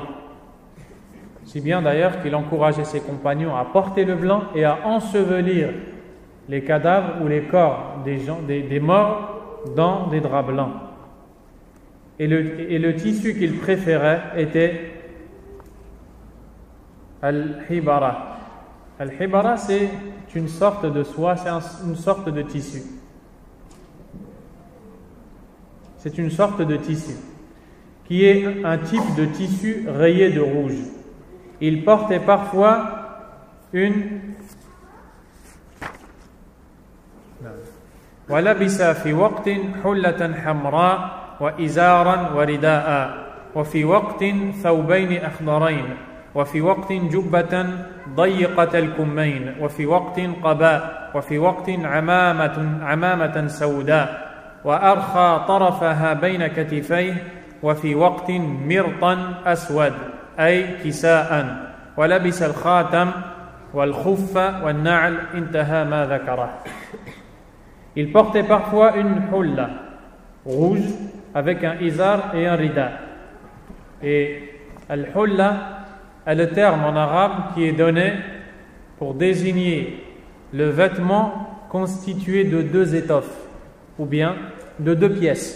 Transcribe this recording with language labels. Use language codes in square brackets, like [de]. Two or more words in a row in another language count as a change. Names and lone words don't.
[fr] Si bien d'ailleurs qu'il encourageait ses compagnons à porter le blanc et à ensevelir les cadavres ou les corps des morts dans des draps blancs. Et le tissu qu'il préférait était al-hibara. Al-hibara, c'est une sorte de soie, c'est une sorte de tissu. C'est une sorte de tissu qui est un type de tissu rayé de rouge. Il portait parfois une [ar] ولبس في وقت حلة حمراء وإزارا ورداء وفي وقت ثوبين أخضرين وفي وقت جبة ضيقة الكمين وفي وقت قباء وفي وقت عمامة سوداء وأرخى طرفها بين كتفيه وفي وقت مرطا أسود أي كساء ولبس الخاتم والخف والنعل انتهى ما ذكره. [fr] Il portait parfois une hulla rouge avec un izar et un rida. Et al-hulla est le terme en arabe qui est donné pour désigner le vêtement constitué de deux étoffes ou bien de deux pièces.